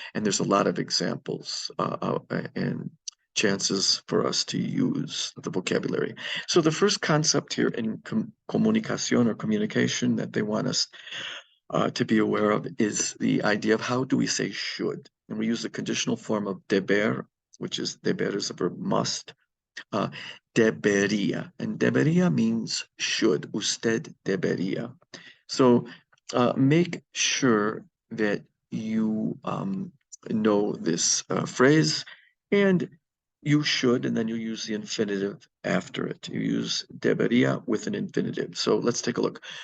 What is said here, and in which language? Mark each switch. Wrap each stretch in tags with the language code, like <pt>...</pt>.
<en>And there's a lot of examples and chances for us to use the vocabulary. So the first concept here in comunicación or communication that they want us to be aware of is the idea of how do we say should. And we use the conditional form of deber, which is deber is the verb must. Debería, and debería means should.</en> <es>Usted debería.</es> <en>So make sure that you know this phrase, and you should, and then you use the infinitive after it. You use debería with an infinitive. So let's take a look.</en>